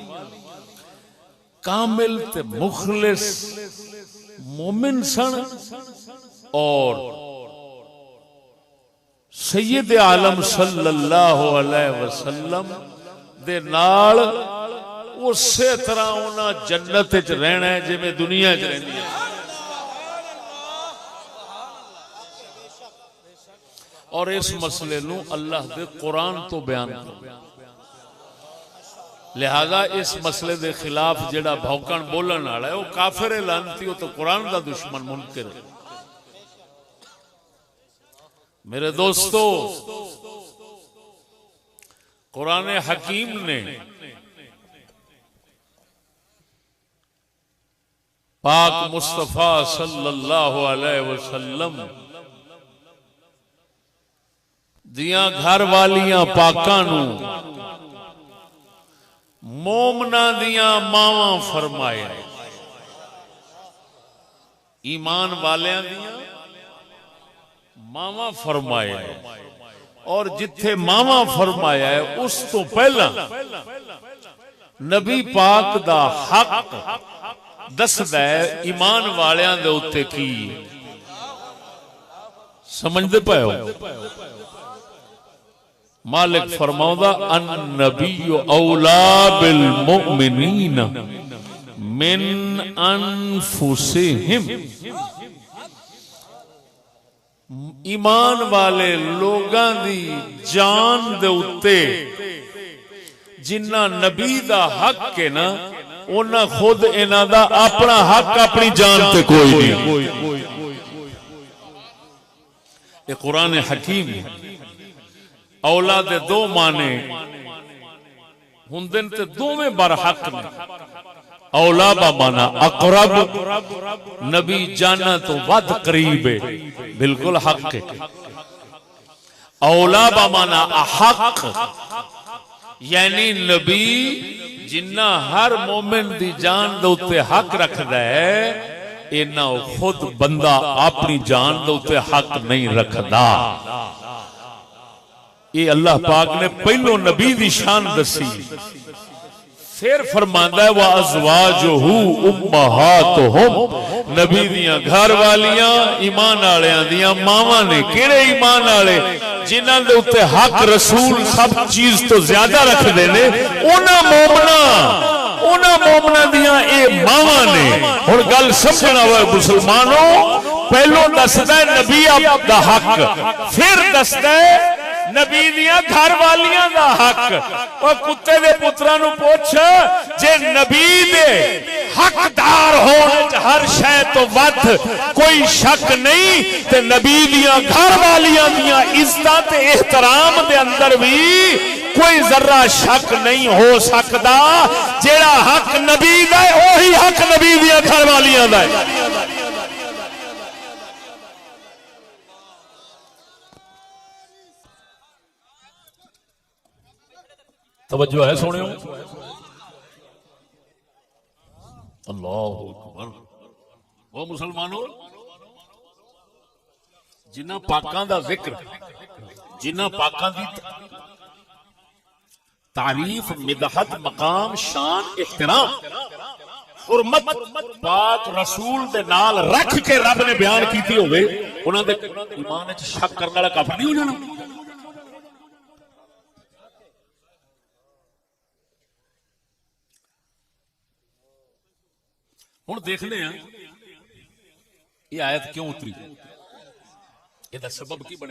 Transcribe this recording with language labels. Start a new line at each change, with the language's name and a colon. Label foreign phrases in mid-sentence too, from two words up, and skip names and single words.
Punjabi: کامل تے مخلص مومن سن اور سید عالم
Arabic: صلی اللہ علیہ وسلم
Punjabi: دے نال اسی طرح انہاں جنت وچ رہنا ہے جے میں دنیا وچ رہندی ہے۔ اور اس مسئلے نو اللہ دے قرآن تو بیان کرو. لہذا اس مسئلے دے خلاف جڑا بھوکن بولن والا ہے وہ کافر ہے، لعنتی، وہ تو قرآن دا دشمن منکر ہے. میرے دوستو، قرآن حکیم نے پاک مصطفیٰ
Arabic: صلی اللہ علیہ وسلم
Punjabi: دیاں گھر والیاں پاکاں نو مومنا دیاں ماواں فرمایا. ایمان والیاں دیاں ماواں فرمایا ہے، اور جتھے ماواں فرمایا ہے اس تو پہلا نبی پاک دا حق دسدا ہے ایمان والیاں دے اوتے کی. سمجھدے پئے ہو؟ مالک فرماؤندا
Arabic: النبی اولا بالمؤمنین من انفسہم.
Punjabi: ایمان والے لوگاں دی جان دے اوتے جنہ نبی دا حق ہے نا، انہاں خود انہاں دا اپنا حق اپنی جان تے کوئی نہیں.
Urdu: یہ قرآن حکیم ہے.
Punjabi: اولا دے دو معنی ہوندن تے دوویں برحق نے.
Arabic: اولا با مانا اقرب،
Punjabi: نبی جانا تو ود قریب ہے، بالکل حق ہے.
Arabic: اولا با مانا احق،
Punjabi: یعنی نبی جنہ ہر مومن دی جان دوتے حق رکھدا ہے، اینا خود بندہ اپنی جان دوتے حق نہیں رکھدا. یہ اللہ پاک نے پہلو نبی دی شان دسی، پھر فرماندا ہے
Arabic: وَأَزْوَاجُهُ أُمَّهَاتُهُمْ.
Punjabi: نبی دیاں گھر والیاں ایمان والیاں دیاں ماواں نے. کیڑے ایمان والے؟ جنہاں دے اوتے حق رسول سب چیز تو زیادہ رکھدے نے، انہاں مومناں دیاں اے ماواں نے. ہن گل سمجھنا ہوئے مسلمانوں، پہلو دسدا ہے نبی دا حق، پھر دسدا ہے نبی دیاں گھر والیاں دا حق. اور کتے دے پتراں نو پوچھ، جے نبی دے حقدار ہونے ہر شے تو ود کوئی شک نہیں، تے نبی دیاں گھر والیاں دیاں عزت تے احترام دے اندر بھی کوئی ذرہ شک نہیں ہو سکدا. جیڑا حق نبی دا ہے وہی حق نبی دیاں گھر والیاں دا ہے. توجہ ہے سونے؟
Arabic: اللہ اکبر.
Punjabi: وہ مسلمانوں، جنہ پاکاں دا ذکر، جنہ پاکاں دی تعریف، مدحت، مقام، شان، احترام، حرمت پاک رسول دے نال رکھ کے رب نے بیان کیتی ہوئے، انہاں دے ایمان وچ شک کرنے والا کافر نہیں ہو جانا. ہوں دیکھنے ہیں یہ آیت کیوں اتری، یہ سبب کی بنیا.